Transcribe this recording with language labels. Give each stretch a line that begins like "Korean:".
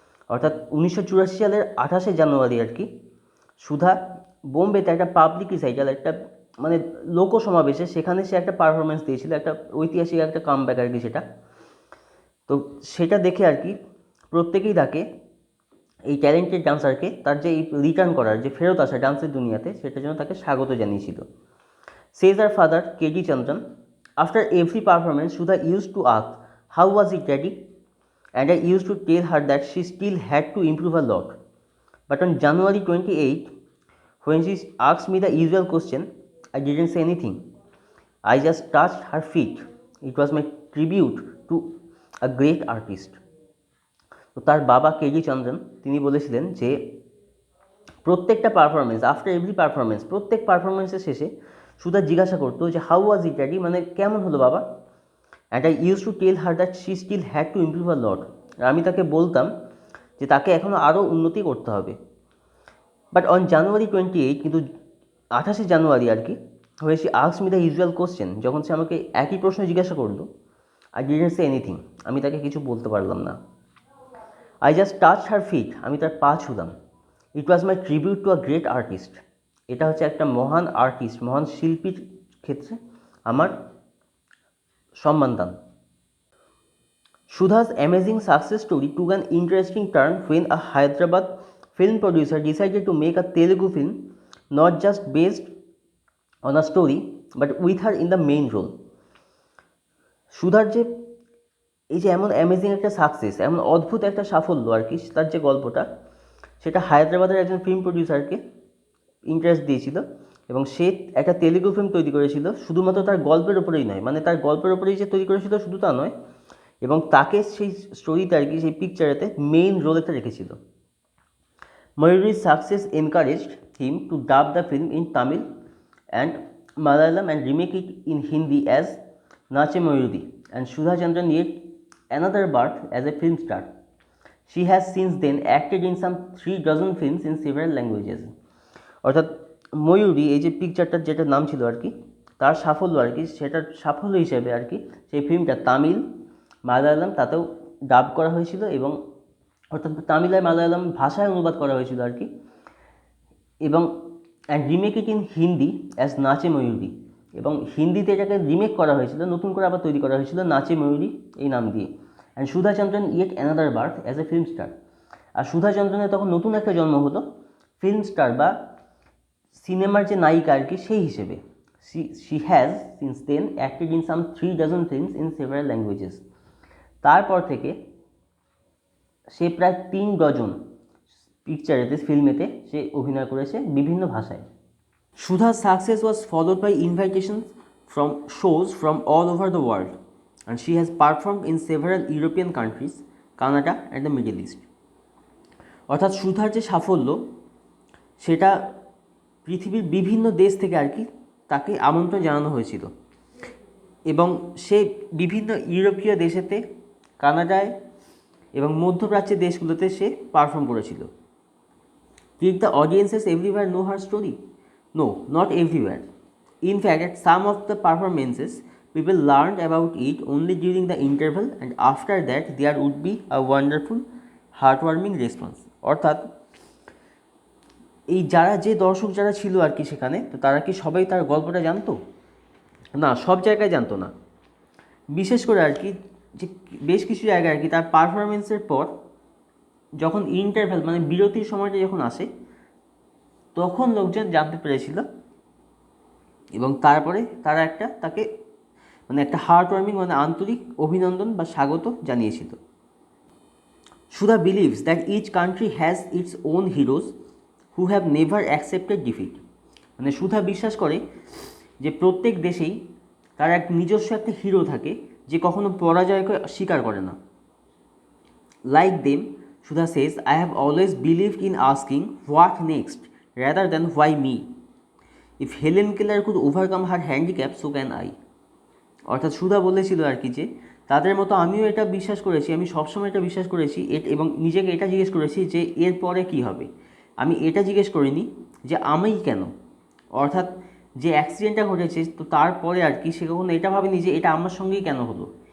Bangla: অর্থাৎ 1984 সালের 28শে জানুয়ারি আর কি সুধা বোম্বেতে একটা পাবলিক রিসাইটাল, একটা মানে লোক সমাবেশে সেখানে সে একটা পারফরমেন্স দিয়েছিল, একটা ঐতিহাসিক একটা কামব্যাক আর কি সেটা। তো সেটা দেখে আর কি প্রত্যেকেই তাকে, এই ট্যালেন্টেড ডান্সারকে তার যে রিটার্ন করার যে ফেরত আসা ডান্সের দুনিয়াতে সেটার জন্য তাকে স্বাগত জানিয়েছিল।
English: Says her father, K.D. Chandran, after every performance, Sudha used to ask, "How was it, Daddy?" And I used to tell her that she still had to improve a lot. But on January 28, when she asked me the usual question, I didn't say anything. I just touched her feet. It was my tribute to a great artist.
Bangla: তো তার বাবা KD Chandran তিনি বলেছিলেন যে প্রত্যেকটা performance,
English: after every performance,
Bangla: প্রত্যেক পারফরমেন্সের শেষে সুধা জিজ্ঞাসা করতো যে
English: how was it daddy,
Bangla: মানে কেমন হলো বাবা।
English: And I use to tell her that she still had to improve a lot.
Bangla: আমি তাকে বলতাম যে তাকে এখনও আরও উন্নতি করতে হবে।
English: but on January 28,
Bangla: কিন্তু 28শে জানুয়ারি আর কি, হয়ে
English: সে asked me the usual question,
Bangla: যখন সে আমাকে একই প্রশ্ন জিজ্ঞাসা করলো,
English: I didn't say anything,
Bangla: আমি তাকে কিছু বলতে পারলাম না।
English: I just touch her feet,
Bangla: আমি তার পা ছুঁলাম।
English: it was my tribute to a great artist,
Bangla: এটা হচ্ছে একটা মহান আর্টিস্ট, মহান শিল্পীর ক্ষেত্রে আমার সম্মানদান।
English: Sudha's amazing success story took an interesting turn when a Hyderabad film producer decided to make a Telugu film not just based on a story but with her in the main role.
Bangla: সুধার যে এই যে এমন amazing একটা success, এমন অদ্ভুত একটা সাফল্য আর কি, তার যে গল্পটা সেটা হায়দ্রাবাদের একজন ফিল্ম প্রডিউসারকে ইন্টারেস্ট দিয়েছিল এবং সে একটা তেলুগু ফিল্ম তৈরি করেছিল শুধুমাত্র তার গল্পের ওপরেই নয়, মানে তার গল্পের ওপরেই যে তৈরি করেছিল শুধু তা নয়, এবং তাকে সেই স্টোরিতে আর কি সেই পিকচারেতে মেইন রোলেতে রেখেছিল।
English: ময়ূরীর success encouraged him to dub the film in Tamil and Malayalam and remake it in Hindi as Nache Mayuri, and Sudha Chandran yet another birth as a film star. She has since then acted in some 3 dozen films in several languages.
Bangla: অর্থাৎ ময়ূরী এই যে পিকচারটার যেটা নাম ছিল আর কি, তার সাফল্য আর কি, সেটার সাফল্য হিসেবে আর কি সেই ফিল্মটা তামিল, মালায়ালাম তাতেও ডাব করা হয়েছিল এবং অর্থাৎ তামিল আর মালায়ালাম ভাষায় অনুবাদ করা হয়েছিল আর কি, এবং
English: and remake it in Hindi as Nache Mayuri,
Bangla: এবং হিন্দিতে এটাকে রিমেক করা হয়েছিল, নতুন করে আবার তৈরি করা হয়েছিল নাচে ময়ূরী এই নাম দিয়ে।
English: And Sudha Chandran yet another birth as a film star.
Bangla: আর সুধা চন্দ্রনের তখন নতুন একটা জন্ম হলো ফিল্ম স্টার বা সিনেমার যে নায়িকা আর কি সেই হিসেবে।
English: She has since then acted in some 3 dozen films in several languages.
Bangla: তারপর থেকে সে প্রায় 3 ডজন পিকচারেতে, ফিল্মেতে সে অভিনয় করেছে বিভিন্ন ভাষায়।
English: Sudha's success was followed by invitations from shows from all over the world, and she has performed in several European countries, Canada and the Middle East.
Bangla: অর্থাৎ সুধার যে সাফল্য সেটা পৃথিবীর বিভিন্ন দেশ থেকে আর কি তাকে আমন্ত্রণ জানানো হয়েছিল, এবং সে বিভিন্ন ইউরোপীয় দেশেতে, কানাডায় এবং মধ্যপ্রাচ্যের দেশগুলোতে সে পারফর্ম করেছিল।
English: Did the audiences everywhere know her story? No, not everywhere. In fact, at some of the performances, people learned about it only during the interval, and after that, there would be a wonderful, heartwarming response.
Bangla: অর্থাৎ এই যে দর্শক যারা ছিল আর কি সেখানে, তো তারা কি সবাই তার গল্পটা জানতো? না, সব জায়গায় জানতো না। বিশেষ করে আর কি যে বেশ কিছু জায়গায় আর কি তার পারফরমেন্সের পর যখন ইন্টারভ্যাল মানে বিরতির সময়টা যখন আসে তখন লোকজন জানতে পেরেছিল, এবং তারপরে তারা তাকে একটা হার্ট ওয়ার্মিং আন্তরিক অভিনন্দন বা স্বাগত জানিয়েছিল।
English: Sudha believes that each country has its own heroes who have never accepted defeat.
Bangla: সুধা বিশ্বাস করে যে প্রত্যেক দেশেই তার নিজস্ব একটা হিরো থাকে যে কখনো পরাজয়কে স্বীকার করে না।
English: Like them, Sudha says, I have always believed in asking what next rather than why me. If Helen Keller could overcome her handicap, so can I.
Bangla: অর্থাৎ সুধা বলেছিল আর কি যে তাদের মতো আমিও এটা বিশ্বাস করেছি, আমি সবসময় এটা বিশ্বাস করেছি এবং নিজেকে এটা জিজ্ঞেস করেছি যে এর পরে কী হবে। আমি এটা জিজ্ঞেস করিনি যে আমি কেন, অর্থাৎ যে অ্যাক্সিডেন্টটা ঘটেছে তো তারপরে আর কি সে কখনো এটা ভাবেনি যে এটা আমার সঙ্গেই কেন হলো।